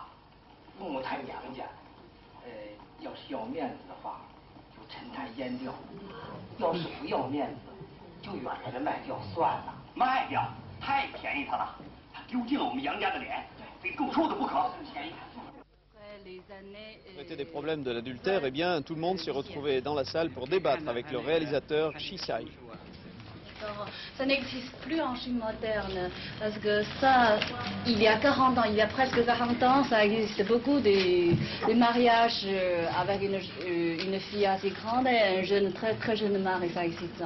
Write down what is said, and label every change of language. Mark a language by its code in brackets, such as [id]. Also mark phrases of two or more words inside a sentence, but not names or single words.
[zh] 父母他娘家，要是要面子的话，就沉潭淹掉；要是不要面子，就远远的卖掉算了。卖掉？太便宜他了，他丢尽了我们杨家的脸，非够受的不可。便宜他。 [fr] Traiter des problèmes de l'adultère, eh bien, tout le monde s'est retrouvé dans la salle pour débattre avec le réalisateur Shisai. Ça n'existe plus en Chine moderne, parce que ça, il y a 40 ans, il y a presque 40 ans, ça existe beaucoup des mariages avec une fille assez grande et un jeune, très jeune mari, ça existe.